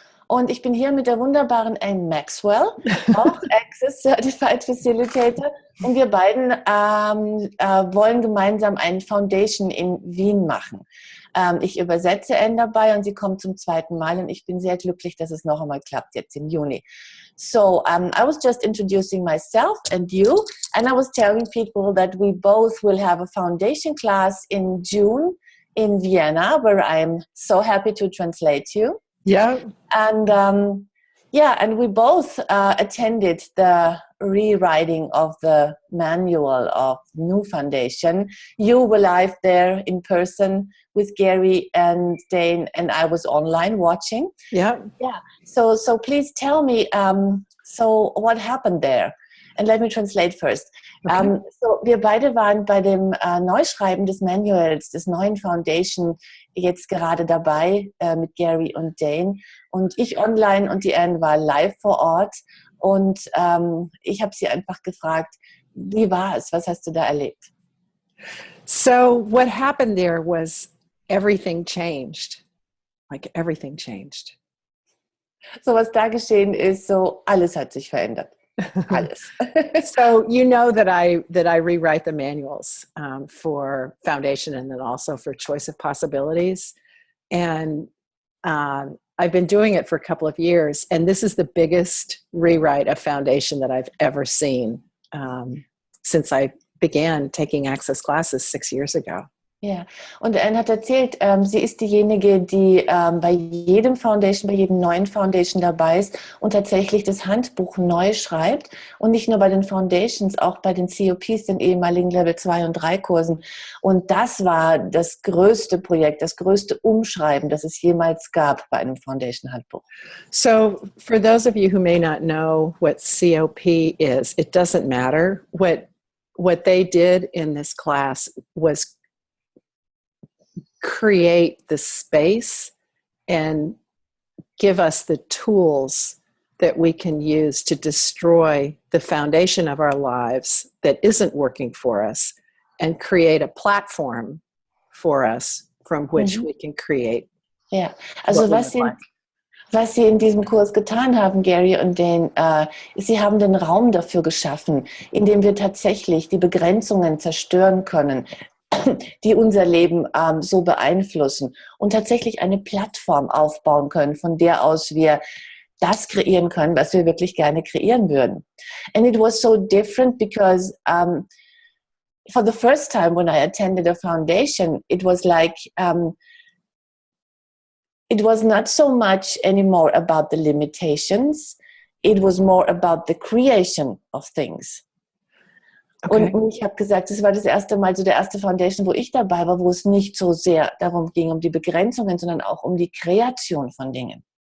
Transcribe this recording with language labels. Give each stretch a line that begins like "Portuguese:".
German: Und ich bin hier mit der wunderbaren Anne Maxwell, auch Access Certified Facilitator. Und wir beiden wollen gemeinsam eine Foundation in Wien machen. Ich übersetze Anne dabei und sie kommt zum zweiten Mal und ich bin sehr glücklich, dass es noch einmal klappt jetzt im Juni.
English: So I was just introducing myself and you, and I was telling people that we both will have a foundation class in June in Vienna, where I'm so happy to translate you. Yeah. And and we both attended the rewriting of the manual of New Foundation. You were live there in person with Gary and Dane, and I was online watching. Yeah. Yeah. So please tell me, so what happened there? And let me translate first. Okay.
German: So wir beide waren bei dem Neuschreiben des Manuals, des neuen Foundation, jetzt gerade dabei mit Gary und Dane. Und ich online und die Anne war live vor Ort. Und ich habe sie einfach gefragt, wie war es? Was hast du da erlebt?
English: So what happened there was everything changed. Like everything changed.
German: So was da geschehen ist, so alles hat sich verändert. Alles.
English: So you know that I rewrite the manuals for foundation and then also for choice of possibilities, and I've been doing it for a couple of years, and this is the biggest rewrite of foundation that I've ever seen since I began taking Access classes 6 years ago.
German: Ja, und Anne hat erzählt, sie ist diejenige, die bei jedem Foundation, bei jedem neuen Foundation dabei ist und tatsächlich das Handbuch neu schreibt. Und nicht nur bei den Foundations, auch bei den COPs, den ehemaligen Level 2 und 3 Kursen. Und das war das größte Projekt, das größte Umschreiben, das es jemals gab bei einem Foundation-Handbuch.
English: So for those of you who may not know what COP is, it doesn't matter. What they did in this class was create the space and give us the tools that we can use to destroy the foundation of our lives that isn't working for us and create a platform for us from which we can create.
German: Ja, also was Sie in diesem Kurs getan haben, Gary und Dane, Sie haben den Raum dafür geschaffen, in dem wir tatsächlich die Begrenzungen zerstören können, die unser Leben so beeinflussen und tatsächlich eine Plattform aufbauen können, von der aus wir das kreieren können, was wir wirklich gerne kreieren würden.
English: And it was so different because for the first time when I attended a foundation, it was like it was not so much anymore about the limitations, it was more about the creation of things. Okay.
German: Und ich habe gesagt, das war das erste Mal, so der erste Foundation, wo ich dabei war, wo es nicht so sehr darum ging, um die Begrenzungen, sondern auch um die Kreation von Dingen.